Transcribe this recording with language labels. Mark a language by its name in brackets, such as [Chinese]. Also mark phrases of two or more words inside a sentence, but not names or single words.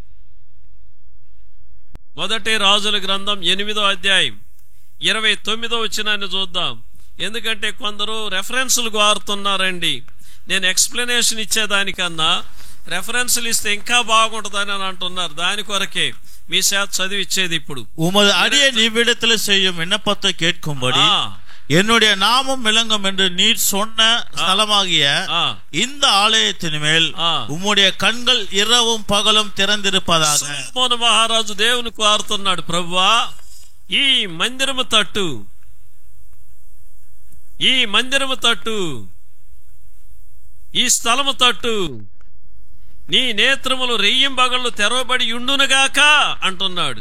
[Telugu] 1 రాజుల గ్రంథం 8వ అధ్యాయం 29వ వచనాన్ని చూద్దాం. ఎందుకంటే కొందరు రెఫరెన్సులు కోరుతున్నారండి. నేను ఎక్స్ప్లెనేషన్ ఇచ్చేదానికన్నా రెఫరెన్సులు ఇస్తే ఇంకా బాగుంటుందని అని అంటున్నారు. దాని కొరకే మీ చేత చదివిచ్చేది. ఇప్పుడు [Tamil] உமது அடியை நீவிடத்தில் செய்யும் விண்ணப்பத்தை கேட்கும்படி என்னுடைய நாமம் விளங்கும் என்று நீர் சொன்ன ஸ்தலமாகிய இந்த ஆலயத்தின் மேல் உம்முடைய கண்கள் இரவும் పగலும் திறந்திருப்பதாக. [Telugu] సొలొమోను మహారాజు దేవుని కోరుతున్నాడు, ప్రభువా ఈ మందిరము తట్టు, ఈ మందిరము తట్టు, ఈ స్థలము తట్టు నీ నేత్రములు రెయ్యింబగళ్ళు తెరవబడి ఉండునుగాక అంటున్నాడు.